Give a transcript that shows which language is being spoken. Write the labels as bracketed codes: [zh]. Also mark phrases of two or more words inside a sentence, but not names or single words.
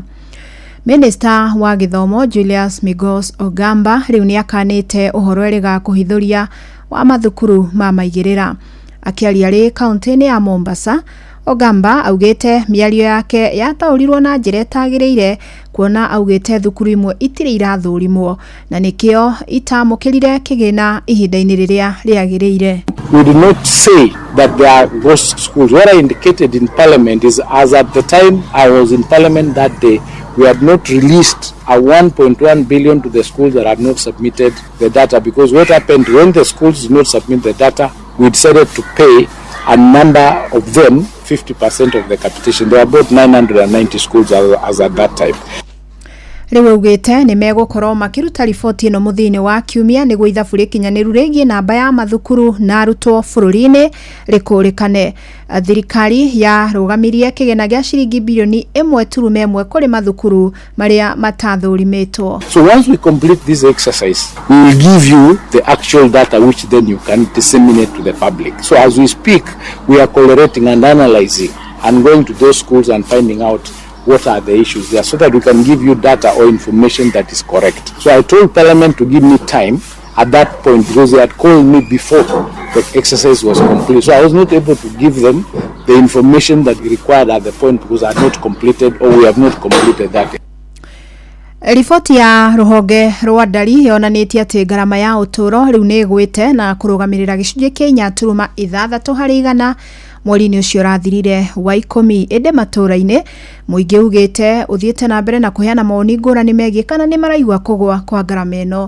[ki] Minister wa Gĩthomo Julius Migos Ogamba rĩu nĩ akanĩte ũhoro erĩga kũhithũria wa mathukuru ma maigĩrĩra. Akĩaria rĩ kaunti-inĩ ya Mombasa, Ogamba augĩte mĩario yake yataũrirwo na njĩra ĩtagĩrĩire kuona augĩte thukuru imwe itirĩ irathũrimwo na nĩkĩo itamũkĩrire kĩgĩna ihinda-inĩ rĩrĩa rĩagĩrĩire. [en] we did not say that they are ghost schools. What I indicated in Parliament is, as at the time I was in Parliament that day, we had not released a 1.1 billion to the schools that had not submitted the data, because what happened when the schools did not submit the data, we decided to pay a number of them 50% of the capitation. There were about 990 schools as at that time. [ki] Riu ugite ni megukorwo makiruta riboti ino muthini wa kiumia niguo ithabu rikinyaniru rigie namba ya mathukuru na arutwo bururi-ini rikurikane. Thirikari ya rugamirie kigena gia ciringi bilioni 1.1 kuri mathukuru maria matathurimitwo. [en] So once we complete this exercise, we will give you the actual data which then you can disseminate to the public. So as we speak, we are collating and analyzing and going to those schools and finding out what are the issues there, so that we can give you data or information that is correct. So I told Parliament to give me time at that point, because they had called me before the exercise was complete. So I was not able to give them the information that we required at the point, because I had not completed, or we have not completed that. [ki] Riboti ya ruhonge rwa ndari yonanitie ati garama ya uturo riu ni igwite na kurugamirira gicunje Kenya turuma 6% mweri-ini ucio rathirire wa 10 ende matura-ini muingi ugite uthiete na mbere na kuheana maoni ngurani megie kana ni maraigua kugwa kwa garama ino.